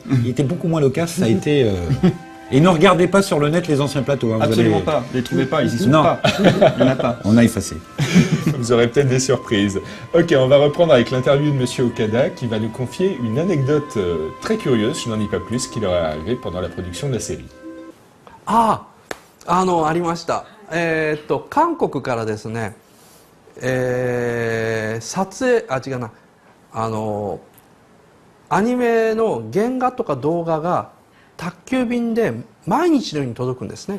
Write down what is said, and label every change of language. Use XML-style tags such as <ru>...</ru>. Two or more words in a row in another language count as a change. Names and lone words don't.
<fr>Il était beaucoup moins loquace, ça a été... Et ne regardez pas sur le net les anciens plateaux. Hein, absolument pas, ne les trouvez pas, ils y sont pas. Il n'y en a pas. On a effacé. Vous aurez peut-être des surprises. Ok, on va reprendre avec l'interview de Monsieur Okada qui va nous confier une anecdote très curieuse, je n'en dis pas plus, qui leur est arrivée pendant la production de la série.</fr> <ja>ありました。韓国からですね、撮影、違うな、アニメの原画とか動画が宅急便で毎日のように届くんですね。</ja>